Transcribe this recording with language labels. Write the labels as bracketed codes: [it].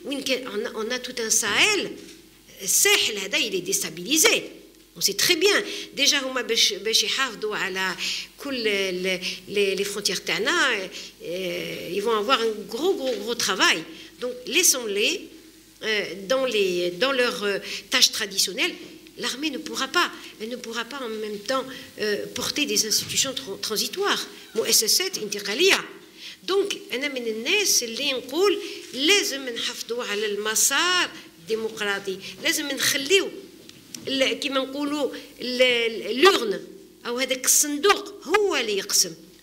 [fr] وين on a tout un Sahel. [ar] الساحل هذا [fr] il est déstabilisé. On sait très bien. [ar] Déjà هما باش يحافظوا على كل [fr] les frontières [ar] تاعنا. [fr] Ils vont avoir un gros travail. Donc laissons-les dans leur tâche traditionnelle. L'armée ne pourra pas en même temps porter des institutions transitoires. [ar] مؤسسات انتقالية. Donc أنا من الناس اللي نقول لازم نحافظوا على المسار الديمقراطي، لازم نخليو كما نقولوا لورن أو هذاك الصندوق هو اللي يقسم.